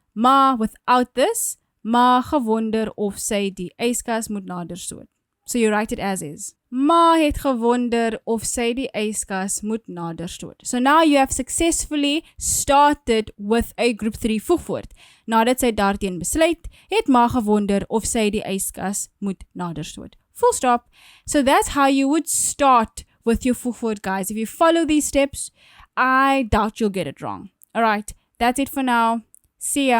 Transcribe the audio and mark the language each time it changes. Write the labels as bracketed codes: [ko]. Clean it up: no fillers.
[af] Ma [en] without this. [af] Ma gewonder of sy die yskas moet nader stoot. [en] So you write it as is. [af] Ma het gewonder of sy die yskas moet nader stoot. [en] So now you have successfully started with a group 3 voegwoord. [af] Nadat sy daarteen besluit, het ma gewonder of sy die yskas moet nader stoot. [en] Full stop. So that's how you would start with your voegwoord, guys. If you follow these steps, I doubt you'll get it wrong. Alright, that's it for now. See ya.